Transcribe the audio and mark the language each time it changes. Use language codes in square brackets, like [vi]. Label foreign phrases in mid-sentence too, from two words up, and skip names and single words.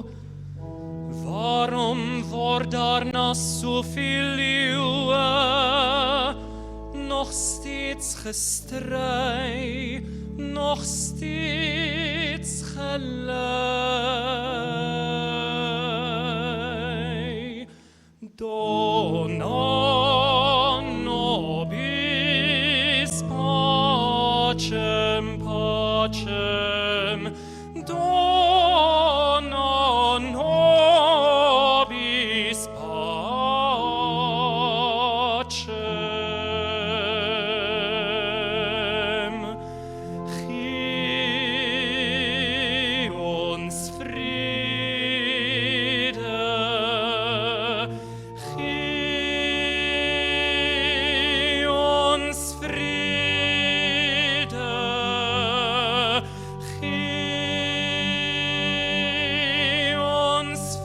[af] Waarom word daar na soveel eeue nog steeds gestry, nog steeds gelei? [la] Dona nobis pacem, pacem, dona nobis pacem. [af] Gee ons vrede, gee ons vrede, gee ons